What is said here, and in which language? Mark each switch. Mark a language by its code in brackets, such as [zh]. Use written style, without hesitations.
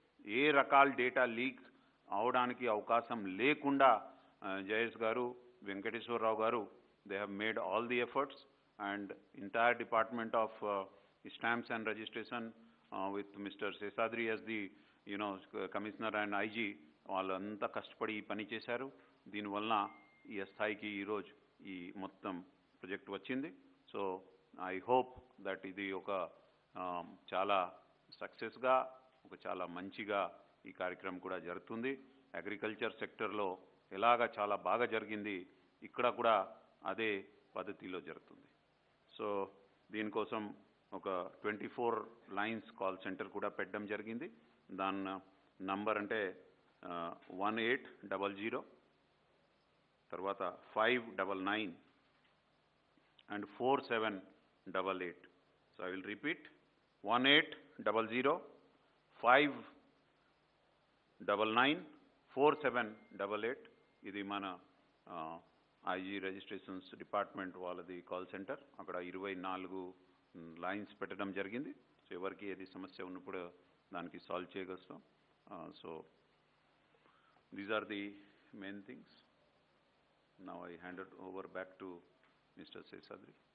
[te] ఏ రకాల data leak అవడానికి అవకాశం లేకుండా జయేష్ గారు, వెంకటేశ్వరరావు గారు, [en] they have made all the efforts, and entire department of stamps and registration with Mr. [te] Seshadri [en] as the commissioner and [te] IG వాళ్ళంతా కష్టపడి ఈ పని చేశారు. దీనివల్ల ఈ స్థాయికి ఈరోజు ఈ మొత్తం ప్రాజెక్ట్ వచ్చింది. [en] so I hope that [te] ఇది ఒక చాలా సక్సెస్గా ఒక చాలా మంచిగా ఈ కార్యక్రమం కూడా జరుగుతుంది. అగ్రికల్చర్ సెక్టర్లో ఎలాగా చాలా బాగా జరిగింది, ఇక్కడ కూడా అదే పద్ధతిలో జరుగుతుంది. సో దీనికోసం ఒక 24 లైన్స్ కాల్ సెంటర్ కూడా పెట్టడం జరిగింది. దాని నంబర్ అంటే 1800 తర్వాత 599 and 4788. [en] So I will repeat 1800 599 4788. [te] ఇది మన IG రిజిస్ట్రేషన్స్ డిపార్ట్మెంట్ వాళ్ళది కాల్ సెంటర్. అక్కడ 24 లైన్స్ పెట్టడం జరిగింది. సో ఎవరికి ఏది సమస్య ఉన్నప్పుడు దానికి సాల్వ్ చేయగలుగుతాం. [en] So these are the main things. Now I hand it over back to Mr. Seshadri.